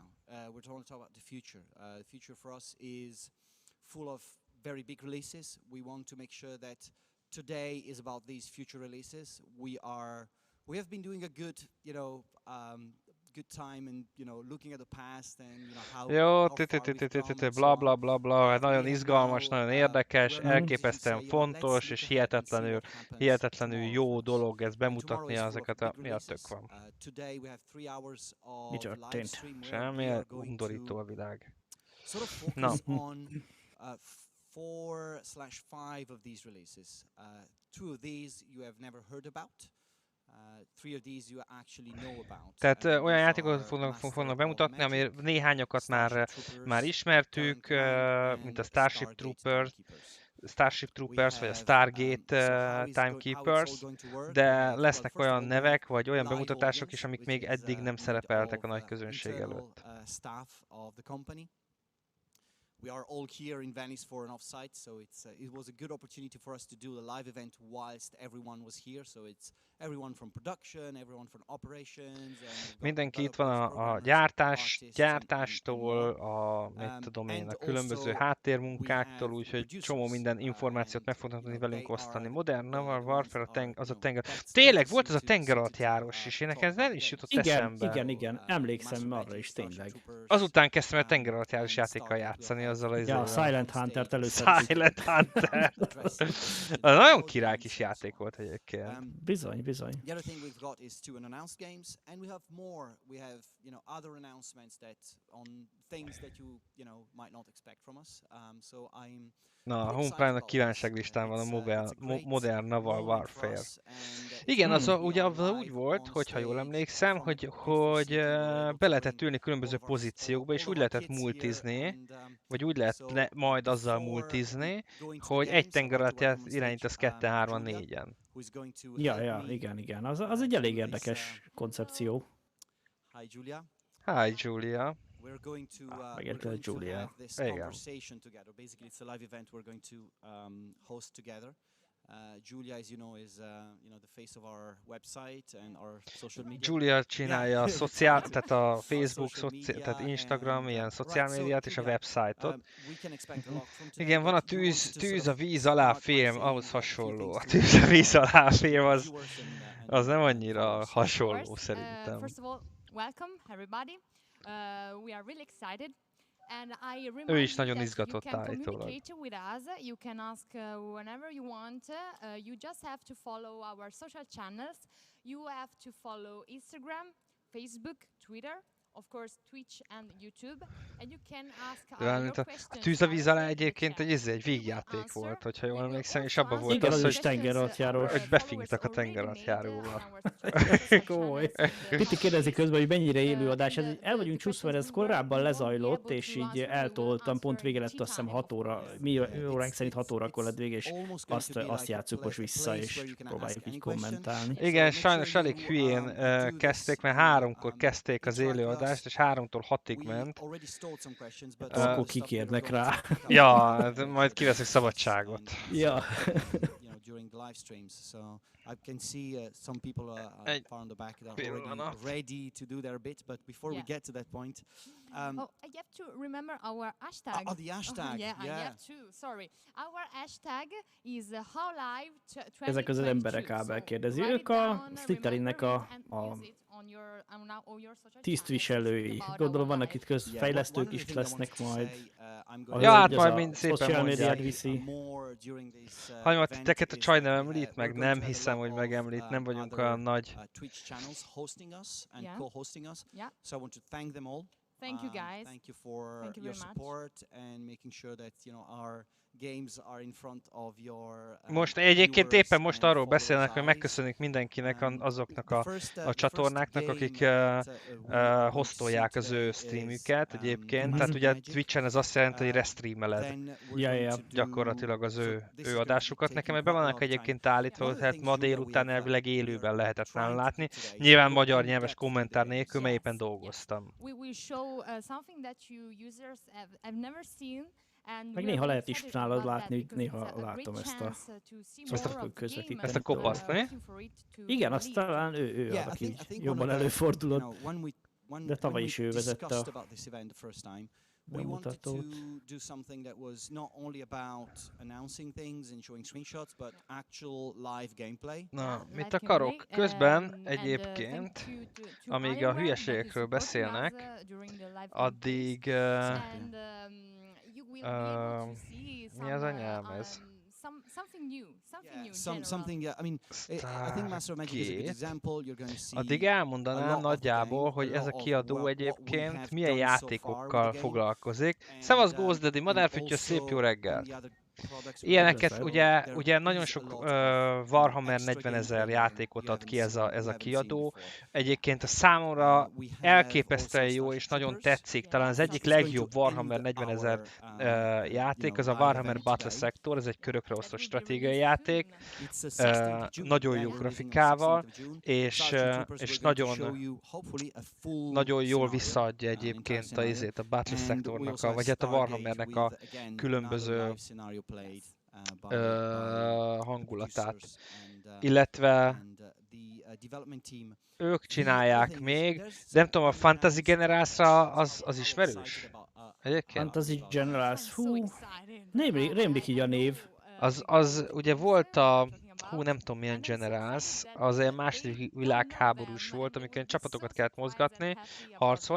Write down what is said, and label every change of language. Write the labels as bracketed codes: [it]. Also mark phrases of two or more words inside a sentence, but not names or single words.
[en] We're going to talk about the future. The future for us is full of very big releases. We want to make sure that today is about these future releases. We have been doing a good, you know, good time and, you know, looking at the past and, you know, [hu] Jó, [en] how far we've come and so bla on. bla bla bla, [hu] hát nagyon [en] We have [hu] izgalmas, [en] now, [hu] nagyon érdekes, [en] we're now ready to [hu] elképesztően [en] say, you know, let's [hu] fontos, [en] look [hu] és [en] ahead and see [hu] hihetetlenül, [en] what happens [hu] hihetetlenül [en] tomorrow [hu] jó [en] for us. [hu] dolog ezt [en] And tomorrow [hu] bemutatni [en] is full of [hu] ezeket, [en] big [hu] mi a tök [en] releases. [hu] van. [en] Today we have 3 hours [hu] Mi [en] of live [hu] történt? [en] stream where we [hu] Semmi, [en] are going [hu] undorító [en] to [hu] a világ. [en] sort of [hu] Na, [en] focus on 4/5 of these releases. 2 of these you have never heard about. 3 of these you actually know about. [hu] tehát [en] And [hu] olyan [en] these [hu] játékokat [en] are Master [hu] fognak [en] of [hu] bemutatni, ami [en] Magic, [hu] néhányakat [en] Starship [hu] már [en] Troopers, [hu] ismertük, [en] Terran [hu] mint [en] and [hu] a Starship [en] Stargate [hu] Troopers, [en] Timekeepers. [hu] Starship [en] We [hu] Troopers vagy a [en] have [hu] Stargate [en] so how it's all [hu] Timekeepers, [en] going to work. We [hu] de [en] have, well, [hu] lesznek [en] first of [hu] olyan [en] all, we have [hu] nevek, vagy olyan [en] live [hu] bemutatások is, [en] audience, [hu] amik [en] which [hu] még [en] is [hu] eddig nem [en] made [hu] szerepeltek a [en] of [hu] nagy közönség [en] internal [hu] előtt. [en] staff of the company. We are all here in Venice for an offsite, so it was a good opportunity for us to do a live event whilst everyone was here. So it's everyone from production, everyone from operations. [hu] Mindenki itt van a gyártástól, mit tudom én, a különböző háttérmunkáktól, úgyhogy csomó minden információt meg fognak tudni velünk osztani. Modern Naval Warfare, az a tenger... Tényleg volt az a tengeralattjárós is, én nekem ez nem is jutott eszembe. Igen, emlékszem arra is tényleg. Azután kezdtem el tengeralattjárós játékkal játszani, azzal az Ja, Silent Huntert először. Silent Hunter! Az nagyon király kis játék volt egyébként. Bizony. [en] The other thing we've got is 2 unannounced games, and we have more. We have, you know, other announcements that on things that you know, might not expect from us. So I'm [hu] Na, a Homeprime-nak kívánságlistán van a Modern Naval Warfare. Igen, az ugye úgy volt, hogyha jól emlékszem, hogy be lehetett ülni különböző pozíciókba, és úgy lehetett multizni, vagy úgy lehet majd azzal multizni, hogy egy tenger alatt irányítasz 2-3-4-en. Ja, igen. Az egy elég érdekes koncepció. [en] Hi, Julia. Hi, Julia. We're going to Julia. have this [hu] Igen. [en] conversation together. Basically, it's a live event we're going to host together. Julia, as you know, is you know, the face of our website and our social media. [hu] Julia csinálja a tehát a Facebook, tehát Instagram, ilyen szociálmédiát és a website-ot. Igen, van a tűz a víz alá film, ahhoz hasonló. A tűz a víz alá film az nem annyira hasonló szerintem. [en] First of all, welcome everybody. We are really excited. And I remind [hu] Ő is nagyon [en] you that [hu] izgatott [en] you can [hu] állítólag. [en] communicate with us. You can ask whenever you want. You just have to follow our social channels. You have to follow Instagram, Facebook, Twitter, of course Twitch and YouTube, and you can ask your questions. [hu] A tűz a víz alá egyébként egy vígjáték volt, hogyha jól emlékszem, és abban volt igen, az, hogy tengeralattjárós. hogy befingtak a tengeralattjáróba. Komoly. Piti kérdezi közben, hogy mennyire élő adás. El vagyunk csúszva, mert ez korábban lezajlott, és így eltoltam, pont vége lett, azt hiszem 6 óra, mi óránk szerint 6 órakor lett vége, és azt játsszuk most vissza, és próbáljuk így kommentálni. Igen, sajnos elég hülyén kezdték, mert 3-kor kezdték az élőadást, és 3-tól 6-ig ment. Akkor kikérnek rá. Ja, majd kiveszek szabadságot. Ja. [en] During the live streams, so I can see some people far on the back that are already ready to do their bit. But before we get to that point, I have to remember our hashtag. The hashtag. I have to. Sorry, our hashtag is howlive 2022. [hu] Ezek az emberek Ábel kérdezi. Ők a Slitherinnek a tisztviselői. Gondolom vannak itt közfejlesztők is lesznek majd. Ja, hát majd mind szépen mondják. Viszi. Ha majd titeket a csaj nem említ meg, nem hiszem, hogy megemlít, nem vagyunk olyan nagy. [en] Twitch channels hosting us and co-hosting us. So I want to thank them all. Thank you guys. Thank you for your support and making sure that, you know, our games are in front of your [hu] Most egyébként [en] viewers [hu] éppen most [en] and [hu] arról [en] followers' [hu] beszélnek, hogy [en] eyes. [hu] megköszönik mindenkinek azoknak [en] The [hu] a [en] first [hu] csatornáknak, [en] game [hu] akik [en] that we are going to see [hu] hostolják az ő [en] today [hu] streamüket [en] is [hu] egyébként. [en] Master [hu] Tehát [en] of [hu] ugye [en] Magic. [hu] Twitchen ez azt jelenti, hogy restreameled [en] Then we're [hu] Ja, [en] going [hu] ja. [en] to do, [hu] gyakorlatilag az [en] so [hu] ő [en] this is going to be [hu] adásukat. Nekem [en] taking [hu] ebben [en] quite a [hu] vannak [en] lot of time. [hu] egyébként állítva, [en] One of the [hu] tehát [en] things, [hu] ma [en] Julia, [hu] délután elvileg [en] we are [hu] élőben lehetett nálam [en] trying to do [hu] látni. [en] today is [hu] Nyilván [en] go [hu] magyar [en] in [hu] nyelves [en] depth with the [hu] kommentár [en] games. [hu] nélkül, mert éppen [en] Yes, [hu] dolgoztam. [en] We will show something that you users have never seen. And [hu] Meg [en] we are [hu] néha [en] very [hu] lehet is [en] excited [hu] nálad [en] about that [hu] látni, [en] because [hu] néha [en] it's a great [hu] látom ezt a... [en] chance to see [hu] ezt [en] more [hu] a [en] of the [hu] közvetíteni [en] game [hu] Ezt a [en] and, [hu] kopaszt, ne? [en] looking for it to [hu] Igen, azt [en] release. [hu] talán ő [en] Yeah, [hu] az, aki [en] I think [hu] jobban [en] one of the, [hu] előfordulott. [en] when [hu] De tavaly [en] we [hu] is ő vezette [en] discussed [hu] a [en] about this event the first time, we wanted to [hu] bemutatót. [en] do something that was not only about announcing things and showing screenshots, but actual live gameplay. [hu] Na, [en] Live [hu] mit akarok? [en] gameplay, [hu] Közben [en] and, [hu] egyébként, [en] thank you to [hu] amíg a [en] Iron Man that is [hu] hülyeségekről [en] supporting us, [hu] beszélnek, [en] during the live [hu] addig... [en] gameplays. And you will be able to see [hu] mi az [en] some, [hu] anyám ez? [en] something new in general. Something. Yeah, I mean, I think Master of Magic is a good example. You're going to see. [hu] Addig [en] a [hu] elmondanám [en] lot of the [hu] nagyjából, [en] game, [hu] hogy [en] a [hu] ez a [en] lot of [hu] kiadó [en] what we [hu] egyébként [en] have [hu] milyen [en] done so far with [hu] játékokkal [en] the game. [hu] foglalkozik. [en] And, [hu] Szevasz Gózdedi, [en] and [hu] madárfüttyös, szép [en] also [hu] jó reggelt! [en] any other products we [hu] Ilyeneket [en] have. [hu] ugye, [en] There [hu] ugye nagyon [en] is a [hu] sok [en] lot of [hu] Warhammer [en] extra [hu] 40 000 [en] gameplay [hu] játékot [en] you [hu] ad ki ez [en] haven't [hu] a [en] seen [hu] kiadó. [en] before. [hu] Egyébként a számomra [en] We have [hu] elképesztően [en] also [hu] jó és [en] Starship [hu] nagyon [en] Troopers. [hu] tetszik. Talán az [en] Yes, [hu] egyik [en] It's going [hu] legjobb [en] to [hu] Warhammer [en] end [hu] 40 000 [en] our, [hu] játék, az a [en] live [hu] Warhammer [en] event [hu] Battle [en] today. [hu] Sector, ez egy körökre [en] That [hu] osztott [en] will be [hu] stratégiai [en] released [hu] játék. [en] soon. It's the 16th of June. [hu] Nagyon [en] Yeah, [hu] jó [en] we're releasing on [hu] grafikával, [en] 16th of June. [hu] és, [en] Starship Troopers, [hu] és [en] we're going to show [hu] nagyon, [en] you hopefully a full [hu] nagyon jól [en] scenario, [hu] visszaadja [en] an entire [hu] egyébként [en] scenario. [hu] a Battle [en] And we [hu] Sectornak, [en] also have [hu] vagy hát a [en] Stargate [hu] Warhammernek [en] with, [hu] a [en] again, [hu] különböző [en] another live scenario played, by [hu] hangulatát. [en] producers [hu] Illetve [en] and the development team. [hu] ők [en] The [hu] csinálják [en] other thing is [hu] még, [en] there's [hu] de nem tudom, a [en] one [hu] Fantasy [en] announced, [hu] Generalsra az [en] how [hu] ismerős? [en] excited about, [hu] Egyébként? [en] Fantasy Generals, I'm so [hu] hú, [en] excited. [hu] rémlik így a név. Az ugye volt a, nem tudom milyen Generals, az egy második világháborús volt, amikor ilyen csapatokat kellett mozgatni, harcolni.